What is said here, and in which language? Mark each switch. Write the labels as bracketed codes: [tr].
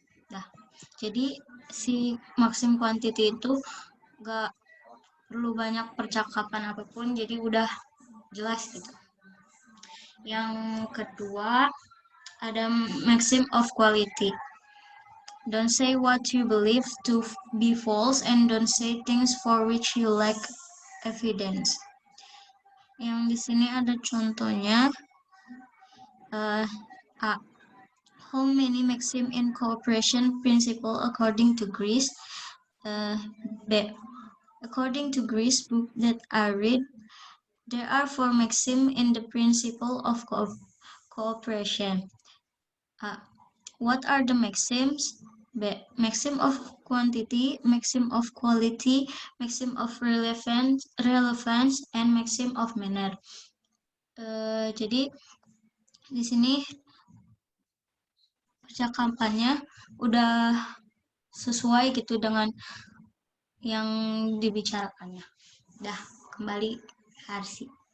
[id] Nah, jadi si maxim quantity itu gak perlu banyak percakapan apapun, jadi udah jelas gitu. Yang kedua ada maxim of quality. [en] Don't say what you believe to be false and don't say things for which you lack evidence. [id] Yang di sini ada contohnya. [en] A. How many maxim in cooperation principle according to Greece? B. According to Greece book that I read, there are 4 maxim in the principle of cooperation. What are the maxims? Maxim of quantity, maxim of quality, maxim of relevance, and maxim of manner. [id] Jadi di sini percakapannya udah sesuai gitu dengan yang dibicarakannya. Dah, kembali Harsi.